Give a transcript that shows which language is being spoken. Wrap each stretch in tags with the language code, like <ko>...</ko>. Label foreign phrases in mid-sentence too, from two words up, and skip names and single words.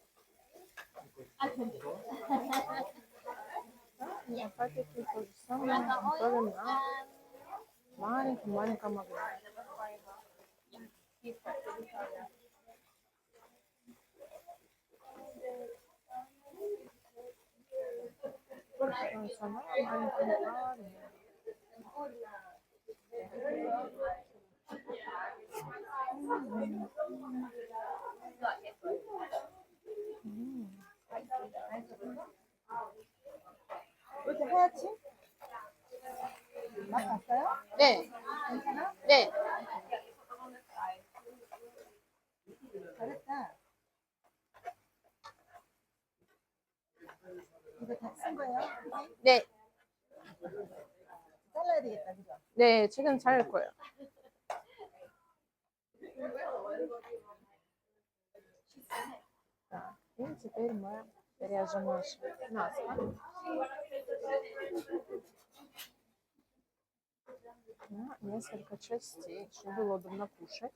<ru>И опять-таки то же самое готовим на маленьком огне. На маленьком огне.</ru> <ko>이렇게 하얗지? 맛 봤어요? 네, 괜찮아? 네. 잘했다. 이거 다 쓴 거예요? 네, 잘라야 되겠다, 그죠? 네, 지금 자를 거예요.</ko> <ru>Так, и теперь мы режем наше мясо на несколько частей, чтобы было удобно кушать.</ru>